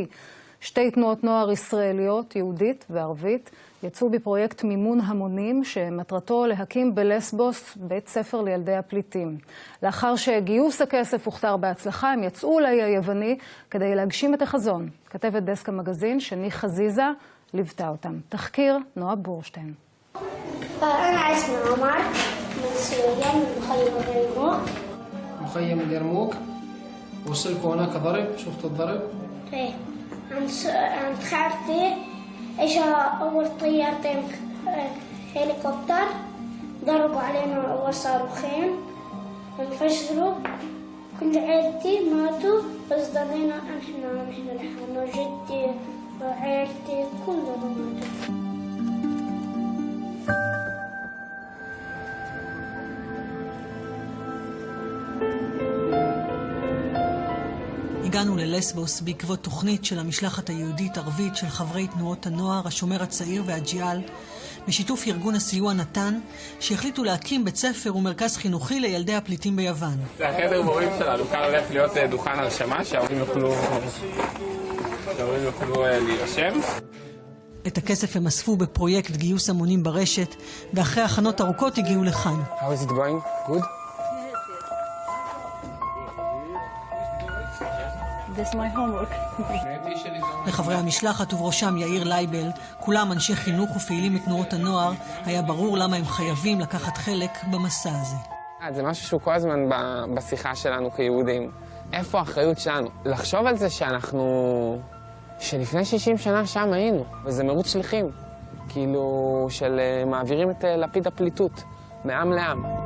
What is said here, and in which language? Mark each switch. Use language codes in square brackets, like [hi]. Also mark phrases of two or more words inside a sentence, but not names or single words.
[he] שתי תנועות נוער ישראליות, יהודית וערבית, יצאו בפרויקט מימון המונים שמטרתו להקים בלסבוס בית ספר לילדי הפליטים. לאחר שגיוס הכסף הוכתר בהצלחה, הם יצאו לאי היווני כדי להגשים את החזון. כתבת דסק המגזין, שני חזיזה, ליוותה אותם. תחקיר נועה בורשטיין. [ar] أنا اسمي عمر من سوريا من مخيم اليرموك. مخيم اليرموك وصلكوا هناك ضرب؟ شفتوا الضرب؟ ايه عند خالتي اجا اول طيارتين هليكوبتر ضربوا علينا اول صاروخين انفجروا كل عيلتي ماتوا بس ضلينا نحن لحالنا جدي وعيلتي كلهم ماتوا. [he] הגענו ללסבוס בעקבות תוכנית של המשלחת היהודית-ערבית של חברי תנועות הנוער, השומר הצעיר והג'יהאל, בשיתוף ארגון הסיוע נתן, שהחליטו להקים בית ספר ומרכז חינוכי לילדי הפליטים ביוון. זה החדר מורים שלנו, כאן הולך להיות דוכן הרשמה, שההורים יוכלו להירשם. את הכסף הם אספו בפרויקט גיוס המונים ברשת, ואחרי הכנות ארוכות הגיעו לכאן. [en] How is it going? Good? This is my homework. [he] לחברי המשלחת ובראשם יאיר לייבל, כולם אנשי חינוך ופעילים מתנועות הנוער, היה ברור למה הם חייבים לקחת חלק במסע הזה. זה משהו שהוא כל הזמן בשיחה שלנו כיהודים. איפה האחריות שלנו? לחשוב על זה שלפני 60 שנה שם היינו, וזה מרוץ שליחים, כאילו של מעבירים את לפיד הפליטות מעם לעם.